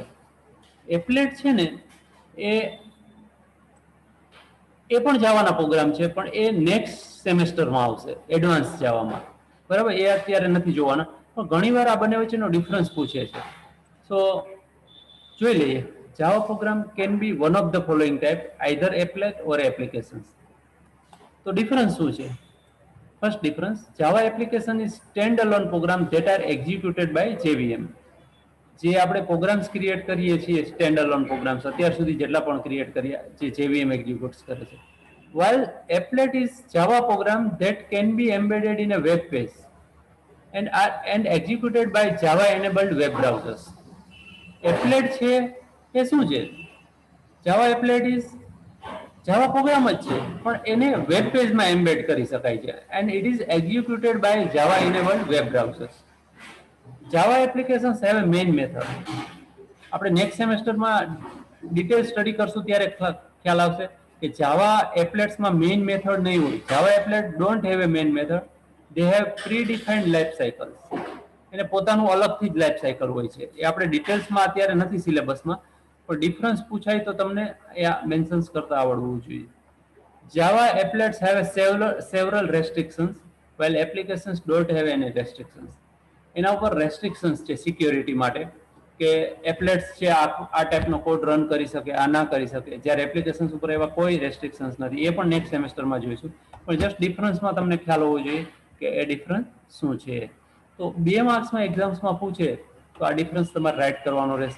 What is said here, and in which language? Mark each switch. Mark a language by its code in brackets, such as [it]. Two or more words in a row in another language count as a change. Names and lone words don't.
[gu] એપ્લેટ છે ને એ પણ જાવાના પ્રોગ્રામ છે, પણ એ નેક્સ્ટ સેમેસ્ટરમાં આવશે, એડવાન્સ જાવામાં. બરાબર, એ અત્યારે નથી જોવાના, પણ ઘણીવાર આ બંને વચ્ચેનો ડિફરન્સ પૂછે છે. સો જોઈ લઈએ. [en] Java program can be one of the following type, either applet or applications. [gu] તો ડિફરન્સ શું છે? [en] First difference, Java application is standalone program that are executed by JVM. [gu] જે આપણે પ્રોગ્રામ્સ ક્રિએટ કરીએ છીએ [en] stand alone programs [gu] અત્યાર સુધી જેટલા પણ ક્રિએટ કર્યા જે JVM એક્ઝિક્યુટ્સ કરે છે. [en] While applet is Java program that can be embedded in a web page and executed by Java enabled web browsers. [gu] Applet છે એ શું છે? [en] Java applet is Java [gu] પ્રોગ્રામ જ છે પણ એને વેબ પેજમાં એમ્બેડ કરી શકાય છે [en] and it is executed by Java enabled web browsers. Java applications have a main method. [gu] આપણે નેક્સ્ટ સેમેસ્ટરમાં [en] detail study [gu] કરશું ત્યારે ખ્યાલ આવશે કે જાવા એપ્લેટ્સમાં [en] main method [gu] નહીં હોય. [en] Java applet don't have a main method, they have pre defined life cycle. [gu] એને પોતાનું અલગથી જ [en] life cycle [gu] હોય છે. એ આપણે ડિટેલ્સમાં અત્યારે નથી સિલેબસમાં, પણ ડિફરન્સ પૂછાય તો તમને એ મેન્શન્સ કરતા આવડવું જોઈએ. [en] Java applets have several restrictions while applications don't have any restrictions. [gu] એના ઉપર રેસ્ટ્રિક્શન્સ છે સિક્યોરિટી માટે કે એપ્લેટ્સ છે આ ટાઈપનો કોડ રન કરી શકે, આ ના કરી શકે, જ્યારે એપ્લિકેશન્સ ઉપર એવા કોઈ રેસ્ટ્રિક્શન્સ નથી. એ પણ નેક્સ્ટ સેમેસ્ટરમાં જોઈશું, પણ જસ્ટ ડિફરન્સમાં તમને ખ્યાલ હોવો જોઈએ કે એ ડિફરન્સ શું છે. તો 2 માર્ક્સમાં એક્ઝામ્સમાં પૂછે તો આ ડિફરન્સ તમારે રાઇટ કરવાનો રહેશે.